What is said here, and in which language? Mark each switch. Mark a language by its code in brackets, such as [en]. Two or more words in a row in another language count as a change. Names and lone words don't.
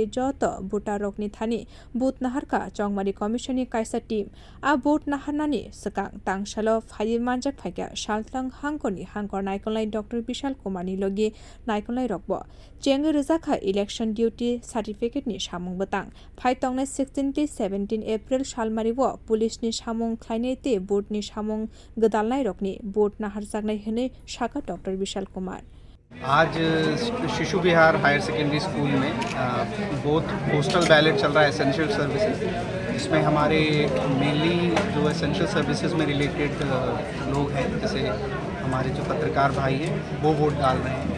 [rah] जत बुटा रकनि थानि बुत नाहारका चंगमारी कमिशननि काइसा टीम आ बुट नाहारनानि सकां तांगसालो फाये मानजाक फायगा सालतां हांकनि हांकर नायकलनाय डॉक्टर विशाल कुमारनि लगे नायकलनाय रकबो चेंगे रोजाखा [en] election duty [rah] सार्टिफिकेटनि सामुं बतां फाइतंनाय 16 to 17 एप्रिल सालमारिवो पुलिसनि सामुं ख्लायनायते बुटनि सामुं गदालनाय रकनि बुट नाहारजाकनाय हनै शाखा डॉक्टर विशाल कुमार। [hi] आज शिशु विहार हायर सेकेंडरी स्कूल में [en] both postal ballot [hi] चल रहा है [en] essential services, [hi] जिसमें हमारे मेनली जो [en] essential services [hi] में रिलेटेड लोग हैं, जैसे हमारे जो पत्रकार भाई हैं वो वोट डाल रहे हैं।